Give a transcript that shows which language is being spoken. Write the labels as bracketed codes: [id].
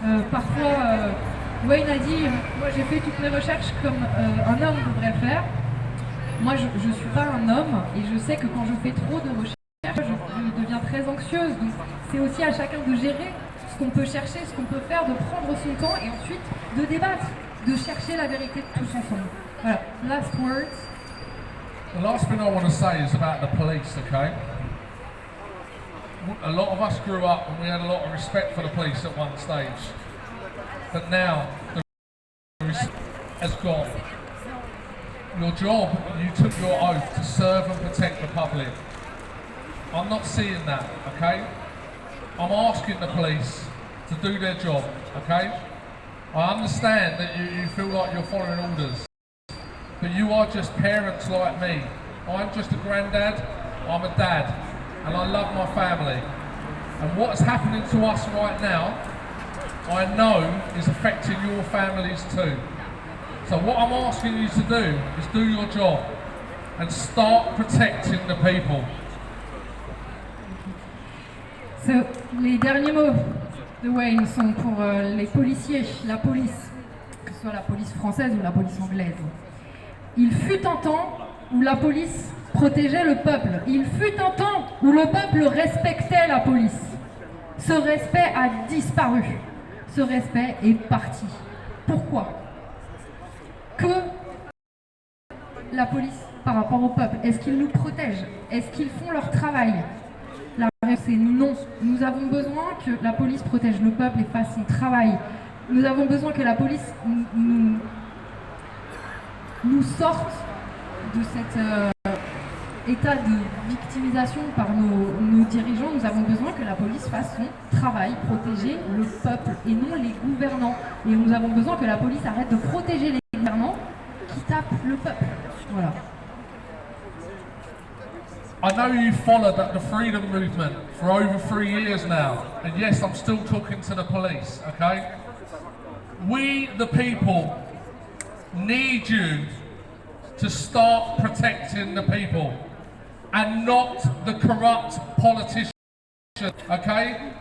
[fr] Parfois Wayne a dit, moi j'ai fait toutes mes recherches comme un homme devrait le faire. Moi je ne suis pas un homme et je sais que quand je fais trop de recherches, je deviens très anxieuse, donc c'est aussi à chacun de gérer ce qu'on peut chercher, ce qu'on peut faire, de prendre son temps et ensuite de débattre, de chercher la vérité tous ensemble. [en] Voilà, last words. The last thing I want to say is about the police, okay? A lot of us grew up and we had a lot of respect for the police at one stage, but now the respect has gone. Your job, you took your oath to serve and protect the public. I'm not seeing that, okay? I'm asking the police to do their job, okay? I understand that you feel like you're following orders, but you are just parents like me. I'm just a granddad, I'm a dad, and I love my family. And what's happening to us right now, I know is affecting your families too. So what I'm asking you to do is do your job and start protecting the people. [fr] Les derniers mots de Wayne sont pour les policiers, la police, que ce soit la police française ou la police anglaise. Il fut un temps où la police protégeait le peuple. Il fut un temps où le peuple respectait la police. Ce respect a disparu. Ce respect est parti. Pourquoi? Que la police par rapport au peuple, est-ce qu'ils nous protègent? Est-ce qu'ils font leur travail? La réponse est non. Nous avons besoin que la police protège le peuple et fasse son travail. Nous avons besoin que la police nous sorte de cet état de victimisation par nos dirigeants. Nous avons besoin que la police fasse son travail, protéger le peuple et non les gouvernants. Et nous avons besoin que la police arrête de protéger les gouvernants qui tapent le peuple. Voilà. [en] I know you followed the freedom movement for over 3 years now, and yes, I'm still talking to the police, okay? We, the people, need you to start protecting the people and not the corrupt politicians, okay?